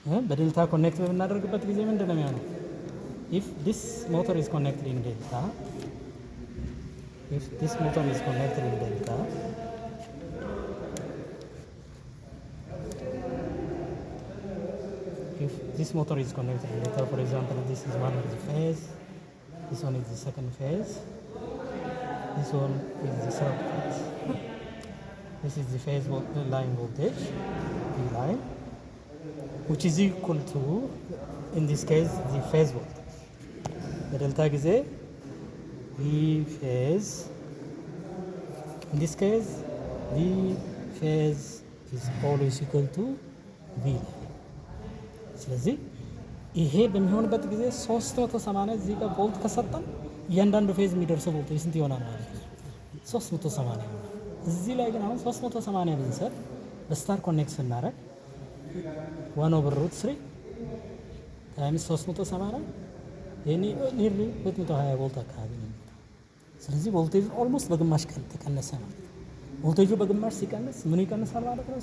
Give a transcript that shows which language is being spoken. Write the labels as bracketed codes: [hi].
[am] በዴልታ ኮኔክት በምናደርግበት ጊዜ ምንድን ነው የሚሆነው? [en] If this motor is connected in delta, if this motor is connected in delta, if this motor is connected in delta, for example, this is one of the phase, this one is the second phase, this one is the third phase. This is the phase line voltage, V line. which is equal to, in this case, the phase voltage. [am] በdelta ጊዜ [en] V phase, in this case V phase is always equal to V. [am] ስለዚህ ይሄ በሚሆንበት ጊዜ 380 እዚህ ጋር ቮልት ከሰጠን እያንዳንዱ ፌዝ የሚደርሰው ቮልቴጅ ስንት ይሆናል ማለት ነው? 380 ይሆናል። እዚህ ላይ ግን አሁን 380 ብንሰጥ በስታር ኮኔክት ስናደርግ 1/√3 ታይምስ 380 ይሄኔ ኒርሊ 220 ቮልት አካባቢ ነው። ስለዚህ ቮልቴጁ ኦልሞስት በግማሽ ቀን ተቀነሰ ማለት ነው። ቮልቴጁ በግማሽ ሲቀንስ ምን ይቀንሳል ማለት ነው?